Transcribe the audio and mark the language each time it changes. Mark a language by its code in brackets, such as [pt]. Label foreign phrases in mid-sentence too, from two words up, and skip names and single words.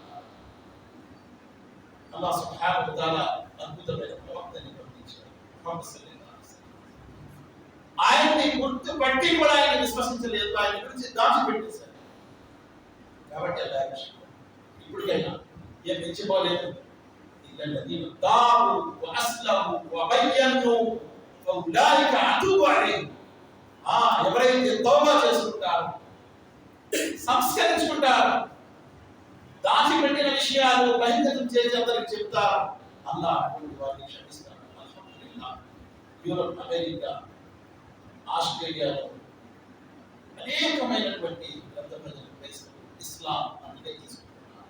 [te] అల్లాహ్ [ar] سبحانه وتعالى [te] అద్భుతమైన ప్రవక్తని పంపించారు, ముహమ్మద్ [ar] صلى الله عليه وسلم. [te] ఆయన్ని గుర్తుపట్టి కూడా ఆయన విశ్వసించలేదు, ఆయన గురించి దాచిపెట్టేశారు. కాబట్టి అల్లాహ్ ఇప్పటికైనా ఏం మించిపోలేదు. [ar] الذين تابوا واسلموا وبينوا فاولئك اتوب عليهم. [te] ఎవరైతే తౌబా చేసుకుంటారో, సంస్కరించుకుంటారో, దాచిపెట్టిన విషయాలు బహిర్గతం చేసి అందరికి చెప్తారు, అల్లాహ్ అటువంటి వారిని క్షమిస్తాడు. అల్హమ్దులిల్లాహ్. యూరోప్, అమెరికా, ఆస్ట్రేలియాలో అనేకమైనటువంటి గ్రంథ ప్రజలు ఇస్లాం అంటే తీసుకుంటున్నారు.